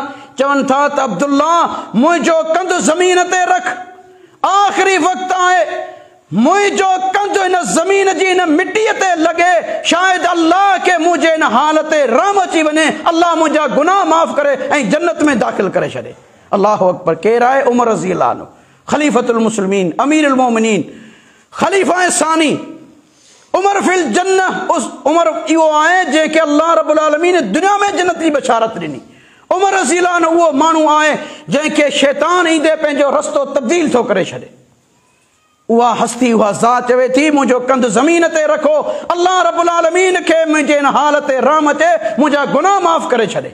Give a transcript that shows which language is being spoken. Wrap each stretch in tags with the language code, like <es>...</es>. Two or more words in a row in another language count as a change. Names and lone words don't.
<sd>चवनि था त अब्दुल्ला मुंहिंजो कंधु ज़मीन ते रख, आख़िरी वक़्तु आहे, मुंहिंजो कंधु हिन ज़मीन जी हिन मिटीअ ते लॻे, शायदि अल्लाह खे मुंहिंजे हिन हाल ते रहम अची वञे, अल्लाह मुंहिंजा गुनाह माफ़ करे ऐं जन्नत में दाख़िल करे छॾे।</sd> <ar>الله أكبر.</ar> <sd>केरु आहे? उमर</sd> <ar>رضي الله عنه، خليفة المسلمين، أمير المؤمنين,</ar> <sd>ख़लीफ़ा सानी,</sd> <ar>عمر في الجنة.</ar> <sd>उमर इहो आहे जंहिंखे अल्लाह</sd> <ar>رب العالمين</ar> <sd>दुनिया में जन्नत जी बशारत ॾिनी। उमर</sd> <ar>رضي الله عنه</ar> <sd>उहो माण्हू आहे जंहिंखे शैतान ईंदे पंहिंजो रस्तो तब्दील थो करे छॾे। उहा हस्ती, उहा ज़ात चवे थी मुंहिंजो कंधु ज़मीन ते रखो, अल्लाह</sd> <ar>رب العالمين</ar> <sd>खे मुंहिंजे हिन हाल ते रहम अचे, मुंहिंजा गुनाह माफ़ करे छॾे।</sd>